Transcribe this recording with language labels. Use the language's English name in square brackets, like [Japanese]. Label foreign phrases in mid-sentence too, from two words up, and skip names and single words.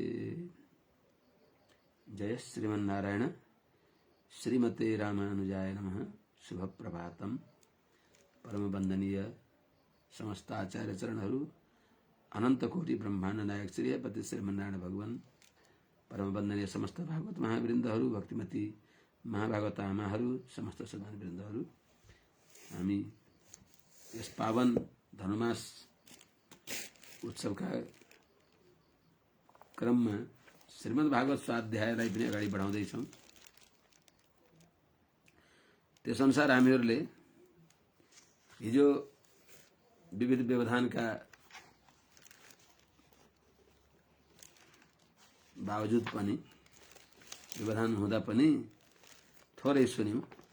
[Sanskrit] जय श्रीमन्नारायण। श्रीमते रामानुजाय नमः। शुभ प्रभातम। [Nepali] परम वंदनीय समस्त आचार्य चरणहरू, अनंत कोटि ब्रह्मांड नायक श्री पति श्रीमन्नारायण भगवान, परम वंदनीय समस्त भागवत महावृन्दहरू, भक्तिमती महाभागवत आमाहरू, समस्त सज्जन वृन्दहरू, हामी यस पावन धनुमास उत्सवका क्रममा श्रीमद् भागवत स्वाध्यायलाई पनि अगाडि बढाउँदैछौँ। त्यसअनुसार हामीहरूले हिजो विविध व्यवधानका बावजुद पनि, व्यवधान हुँदा पनि थोरै सुन्यौँ।